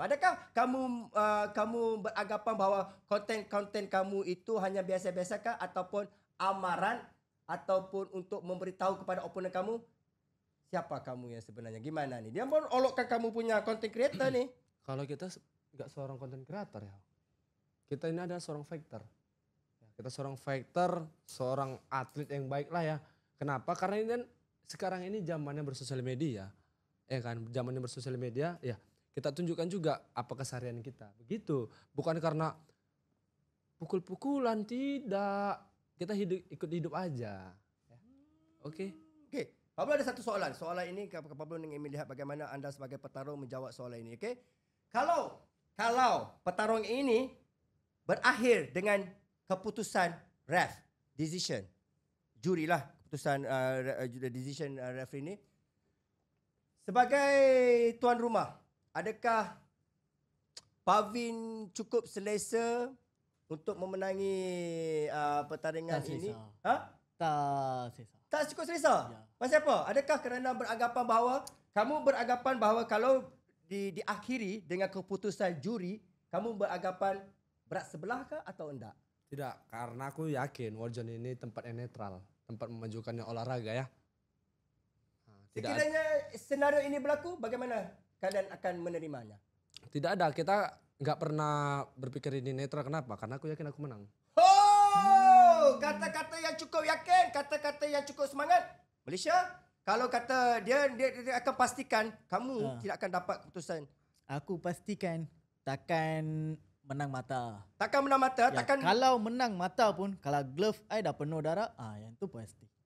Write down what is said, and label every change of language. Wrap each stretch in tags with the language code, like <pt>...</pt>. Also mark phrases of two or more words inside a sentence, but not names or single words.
<ms>Adakah kamu beranggapan bahawa konten-konten kamu itu hanya biasa-biasakah ataupun amaran ataupun untuk memberitahu kepada opponent kamu siapa kamu yang sebenarnya?</ms> <id>Gimana ni?</id> <ms>Dia pun olokkan kamu punya</ms> <en>content creator</en> <ms>ni.</ms> <id>Kalau kita enggak seorang</id> <en>content creator</en> <id>ya. Kita ini adalah seorang fighter. Kita seorang fighter, seorang atlet yang baik lah ya. Kenapa? Karena ini kan sekarang ini zamannya bersosial media. Ya kan, zamannya bersosial media, ya kita tunjukkan juga apa keseharian kita. Begitu, bukan karena pukul-pukulan, tidak. Kita ikut hidup aja. Ya. Oke.</id> <ms>Okey, Pablo ada satu soalan. Soalan ini Pablo ingin melihat bagaimana anda sebagai petarung menjawab soalan ini. Okey. Kalau petarung ini berakhir dengan keputusan ref, decision, juri lah keputusan</ms> <en>decision referee</en> <ms>ini. Sebagai tuan rumah, adakah Pavin cukup selesa untuk memenangi pertandingan Tak ini? selesa. Ha? Tak selesa. Tak cukup selesa? Ya. Pasal apa? Adakah kerana kamu beranggapan bahawa kalau diakhiri dengan keputusan juri, kamu beranggapan berat sebelah ke atau enggak?</ms> <id>Tidak, karena aku yakin Warzone ini tempat yang netral, tempat memajukannya olahraga ya. Tidak ada,</id> <ms>Sekiranya senario ini berlaku, bagaimana kalian akan menerimanya?</ms> <id>tidak ada, kita nggak pernah berpikir ini netral.</id> <ms>Kenapa?</ms> <id>Karena aku yakin aku menang.</id> <ms>Oh, kata-kata yang cukup yakin, kata-kata yang cukup semangat. Malaysia, kalau kata dia akan pastikan kamu tidak akan dapat keputusan. Aku pastikan takkan menang mata. Takkan menang mata, Ya, takkan kalau menang mata pun, kalau</ms> <en>glove I</en> <ms>dah penuh darah, yang tu pasti.</ms>